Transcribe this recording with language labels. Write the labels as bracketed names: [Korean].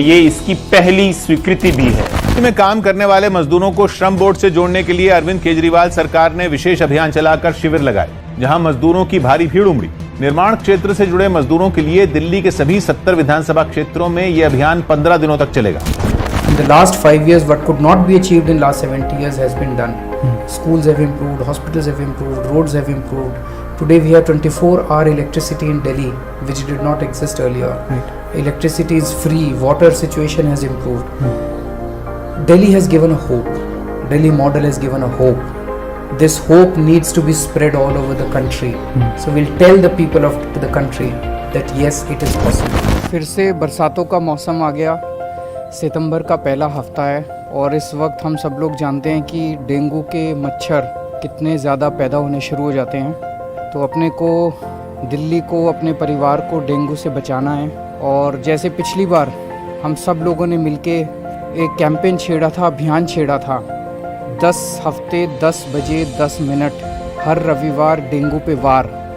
[Hindi] ये इसकी पहली स्वीकृति भी है। में काम करने वाले मजदूरों को श्रम बोर्ड से जोड़ने के लिए अरविंद केजरीवाल सरकार ने विशेष अभियान चलाकर शिविर लगाए, जहां मजदूरों की भारी भीड़ उमड़ी। निर्माण क्षेत्र से जुड़े मजदूरों के लिए दिल्ली के सभी 70 विधानसभा क्षेत्रों में यह अभियान 15 दिनों तक चलेगा। [English] In the last 5 years, what could not be achieved in last 70 years has been done. Schools have improved, hospitals have improved, roads have improved. Today we have 24-hour electricity in Delhi, which did not exist earlier. Right. Electricity is free, water situation has improved. Delhi has given a hope. Delhi model has given a hope. This hope needs to be spread all over the country. So we'll tell the people of the country that yes, it is possible. [Hindi] फिर से बरसातों का मौसम आ गया। सितंबर का पहला हफ्ता है और इस वक्त हम सब लोग जानते हैं कि डेंगू के मच्छर कितने ज़्यादा पैदा होने शुरू हो जाते हैं। तो अपने को, दिल्ली को, अपने परिवार को डेंगू से बचाना है। और जैसे पिछली बार हम सब लोगों ने मिलके एक कैंपेन छेड़ा था, अभियान छेड़ा था, 10 हफ्ते 10 बजे 10 मिनट हर रविवार डेंगू पे वार।